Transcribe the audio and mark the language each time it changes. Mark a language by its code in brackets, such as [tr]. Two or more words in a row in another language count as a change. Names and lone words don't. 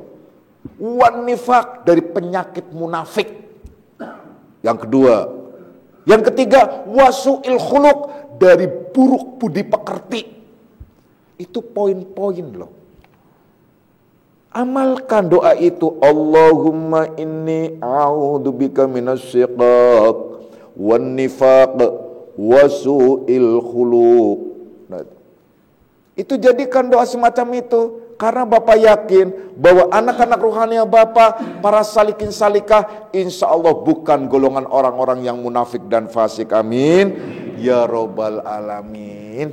[ar] والنفاق, [id] dari penyakit munafik. Yang kedua, yang ketiga, [ar] وسوء الخلق, [id] dari buruk budi pekerti. Itu poin-poin loh. Amalkan doa itu, [ar] اللهم إني أعوذ بك من الشقاق والنفاق وسوء الخلق. [id] Nah, itu jadikan doa semacam itu. Karena Bapak yakin bahwa anak-anak rohani Bapak, para [ar] سالكين سالكة, إن شاء الله [id] bukan golongan orang-orang yang munafik dan fasik. [ar] آمين. يا رب العالمين.